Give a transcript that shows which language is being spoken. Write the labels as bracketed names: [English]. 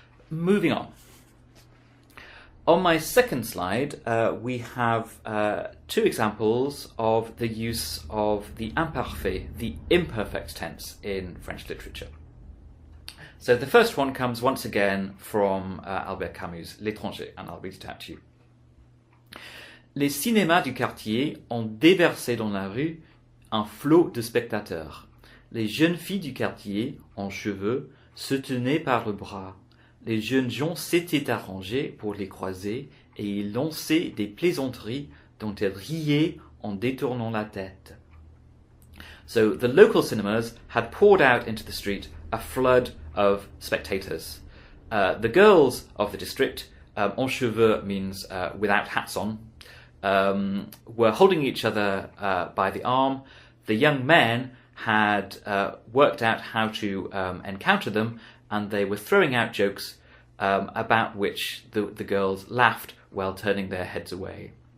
[English] Moving on. On my second slide, we have two examples of the use of the imparfait, the imperfect tense in French literature. So the first one comes once again from Albert Camus' L'Étranger, and I'll read it out to you. [French] Les cinémas du quartier ont déversé dans la rue un flot de spectateurs. Les jeunes filles du quartier, en cheveux, se tenaient par le bras. Les jeunes gens s'étaient arrangés pour les croiser et ils lançaient des plaisanteries dont elles riaient en détournant la tête. [English] So the local cinemas had poured out into the street a flood of spectators. The girls of the district, [French] en cheveux [English] means without hats on, were holding each other by the arm. The young men had worked out how to encounter them, and they were throwing out jokes about which the girls laughed while turning their heads away.